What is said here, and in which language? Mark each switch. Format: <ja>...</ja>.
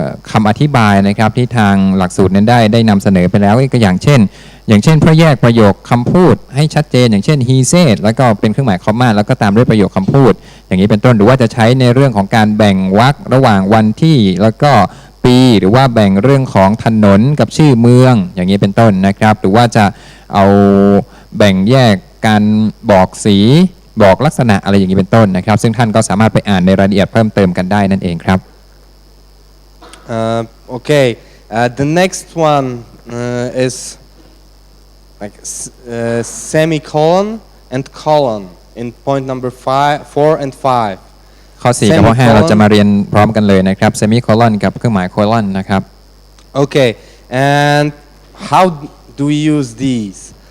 <th>คำอธิบายนะครับที่ทางหลักสูตรนั้นได้นำเสนอไปแล้วก็อย่างเช่นเพื่อแยกประโยคคำพูดให้ชัดเจนอย่างเช่น</th> <en>he said</en> <th>แล้วก็เป็นเครื่องหมายคอมมาแล้วก็ตามด้วยประโยคคำพูดอย่างนี้เป็นต้นหรือว่าจะใช้ในเรื่องของการแบ่งวรรคระหว่างวันที่แล้วก็ปีหรือว่าแบ่งเรื่องของถนนกับชื่อเมืองอย่างนี้เป็นต้นนะครับหรือว่าจะเอาแบ่งแยกการบอกสีบอกลักษณะอะไรอย่างนี้เป็นต้นนะครับซึ่งท่านก็สามารถไปอ่านในรายละเอียดเพิ่มเติมกันได้นั่นเองครับ</th> <en>Okay, the next one is like semicolon and colon in point number 4 and 5.</en> <th>ข้อ4กับข้อ5เราจะมาเรียนพร้อมกันเลยนะครับ semicolon กับเครื่องหมาย colon นะครับ</th> <en>Okay, and how do we use these?</en>